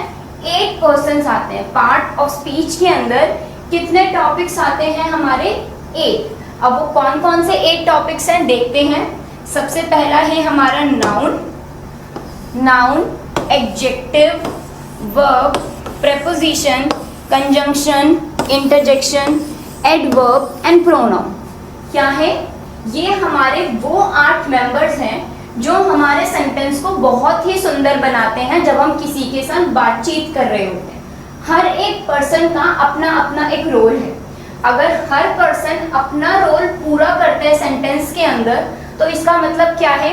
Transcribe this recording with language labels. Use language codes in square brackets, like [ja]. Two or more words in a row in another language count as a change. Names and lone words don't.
[hi] 8 पर्सन्स आते हैं। [en] part of speech [hi] के अंदर कितने टॉपिक्स आते हैं हमारे? 8। अब वो कौन कौन से 8 टॉपिक्स हैं देखते हैं। सबसे पहला है हमारा [en] noun, adjective, verb, preposition, conjunction, interjection, adverb and pronoun। [hi] क्या है? ये हमारे वो 8 मेंबर्स हैं जो हमारे सेंटेंस को बहुत ही सुंदर बनाते हैं जब हम किसी के साथ बातचीत कर रहे होते हैं। हर एक पर्सन का अपना अपना एक रोल है। अगर हर पर्सन अपना रोल पूरा करते हैं सेंटेंस के अंदर, तो इसका मतलब क्या है?